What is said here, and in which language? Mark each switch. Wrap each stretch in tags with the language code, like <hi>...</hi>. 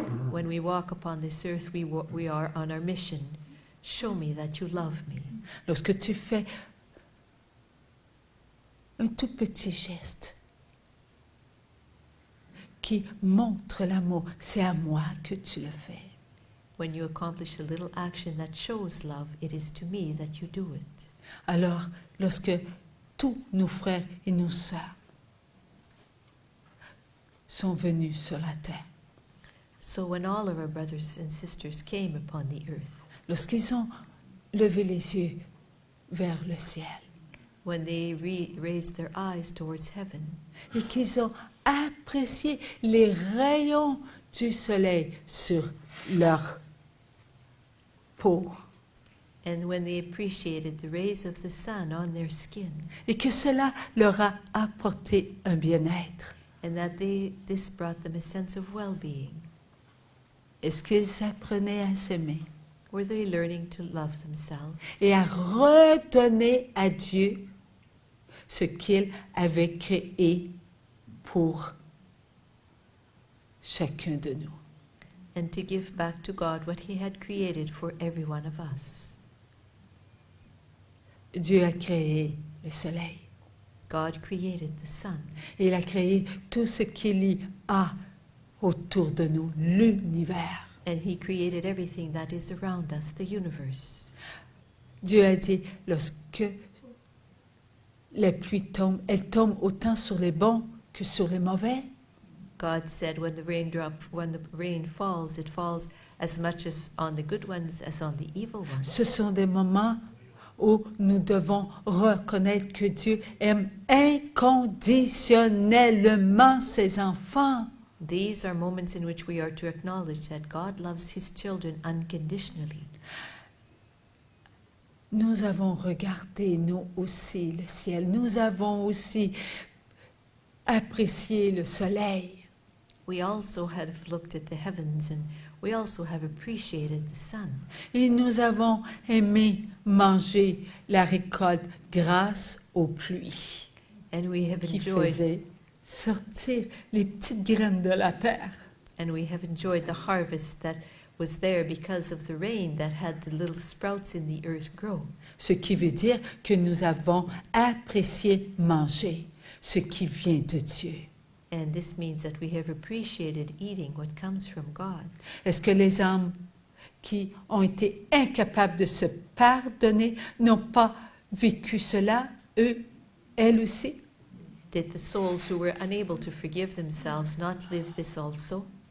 <en>When we walk upon this earth, we are on our mission. Show me that you love me.</en> <fr>Lorsque tu fais un tout petit geste qui montre l'amour, c'est à moi que tu le fais.</fr> <en>When you accomplish a little action that shows love, it is to me that you do it.</en> <fr>Alors, lorsque tous nos frères et nos sœurs sont venus sur la terre,</fr> <en>So when all of our brothers and sisters came upon the earth,</en> <fr>lorsqu'ils ont levé les yeux vers le ciel</fr> <en>when they raised their eyes towards heaven,</en> <fr>et qu'ils ont apprécié les rayons du soleil sur leur peau</fr> <en>and when they appreciated the rays of the sun on their skin,</en> <fr>et que cela leur a apporté un bien-être,</fr> <en>and that this brought them a sense of well-being,</en> <fr>est-ce qu'ils apprenaient à s'aimer</fr> <en>were they learning to love themselves</en> <fr>et à redonner à Dieu ce qu'il avait créé pour chacun de nous?</fr> <en>and to give back to God what He had created for every one of us?</en> <fr>Dieu a créé le soleil.</fr> <en>God created the sun.</en> <fr>Il a créé tout ce qu'il y a autour de nous, l'univers.</fr> <en>And He created everything that is around us, the universe.</en> <fr>Dieu a dit, lorsque la pluie tombe, elle tombe autant sur les bons que sur les mauvais.</fr> <en>God said when the rain falls, it falls as much as on the good ones as on the evil ones.</en> <fr>Ce sont des moments où nous devons reconnaître que Dieu aime inconditionnellement ses enfants.</fr> <en>These are moments in which we are to acknowledge that God loves His children unconditionally.</en> <fr>Nous avons regardé, nous aussi, le ciel. Nous avons aussi apprécié le soleil.</fr> <en>We also have looked at the heavens and we also have appreciated the sun.</en> <fr>Et nous avons aimé manger la récolte grâce aux pluies</fr> <en>And we have</en> <fr>qui</fr> <en>enjoyed</en> <fr>faisaient sortir les petites graines de la terre.</fr> <en>the harvest that was there because of the rain that had the little sprouts in the earth grow.</en> <fr>Ce qui veut dire que nous avons apprécié manger ce qui vient de Dieu.</fr> <en>And this means that we have appreciated eating what comes from God.</en> <fr>Est-ce que les âmes qui ont été incapables de se pardonner n'ont pas vécu cela, elles aussi?</fr> <en>Did the souls who were unable to forgive themselves not live this also?</en>